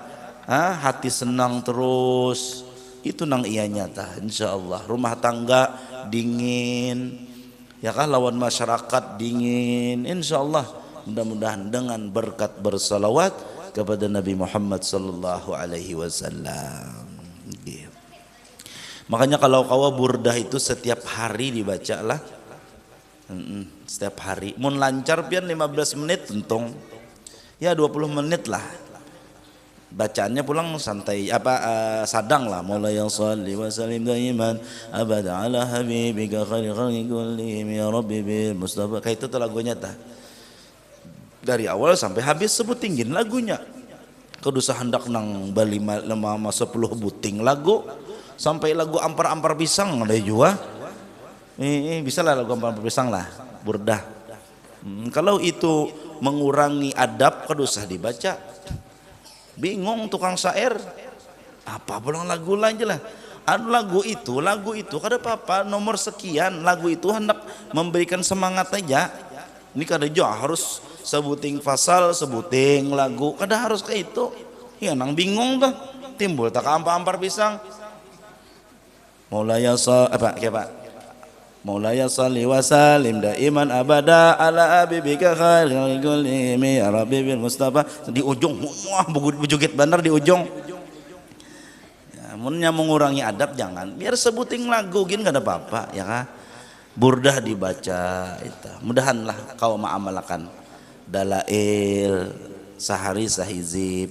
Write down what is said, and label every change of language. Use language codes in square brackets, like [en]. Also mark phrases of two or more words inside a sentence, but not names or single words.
[bjn] Hati senang terus. Itu nang iya nyata [ar] إن شاء الله. [bjn] Rumah tangga dingin, ya kan? Lawan masyarakat dingin, [ar] إن شاء الله. [bjn] Mudah-mudahan dengan berkat bersalawat kepada Nabi Muhammad [ar] صلى الله عليه وسلم. [bjn] Makanya kalau kawa burdah itu setiap hari dibaca lah. Setiap hari. Mun lancar pian 15 menit untung. Ya 20 menit lah. Bacaannya pulang santai sadang lah. Mulai yang [ar] صل وسلم دائما أبدا على حبيبك خير الخلق كلهم يا رب بالمصطفى. [bjn] Kayak itu tuh lagunya tah. Dari awal sampai habis sebutingin lagunya. Kudu hendak nang bali 10 buting lagu sampai lagu ampar-ampar pisang ada juga. Bisa lah lagu ampar-ampar pisang lah, burdah. Kalau itu mengurangi adab kudu usah dibaca. Bingung tukang syair. Apa pulang lagu aja lah. Lagu itu kada apa-apa nomor sekian lagu itu hendak memberikan semangat aja. Ini kada juga harus sebuting fasal, sebuting lagu, kada harus kayak itu. Ya nang bingung tuh, timbul tak ampar-ampar pisang. [ar] مولاي صل وسلم دائما أبدا على حبيبك خير كلهم يا رب بالمصطفى. [bjn] Di ujung, wah bujugit bener di ujung. Ya, munnya mengurangi adab jangan. Biar sebuting lagu gini kada apa-apa, ya kan? Burdah dibaca itu. Mudahanlah kau mengamalkan dalail sehari sahizib.